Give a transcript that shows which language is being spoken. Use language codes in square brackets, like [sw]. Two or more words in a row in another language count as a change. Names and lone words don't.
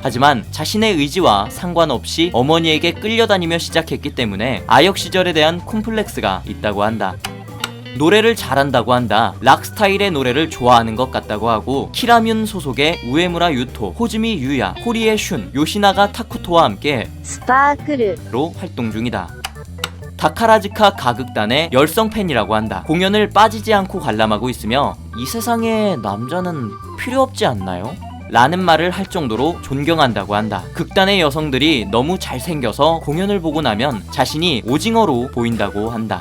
[ko] 하지만 자신의 의지와 상관없이 어머니에게 끌려다니며 시작했기 때문에 아역 시절에 대한 콤플렉스가 있다고 한다. 노래를 잘한다고 한다. 락 스타일의 노래를 좋아하는 것 같다고 하고 키라뮨 소속의 우에무라 유토, 호즈미 유야, 호리에 슌, 요시나가 타쿠토와 함께 スパークル 로 활동 중이다. 다카라즈카 가극단의 열성 팬이라고 한다. 공연을 빠지지 않고 관람하고 있으며 이 세상에 남자는 필요 없지 않나요? 라는 말을 할 정도로 존경한다고 한다. 극단의 여성들이 너무 잘생겨서 공연을 보고 나면 자신이 오징어로 보인다고 한다.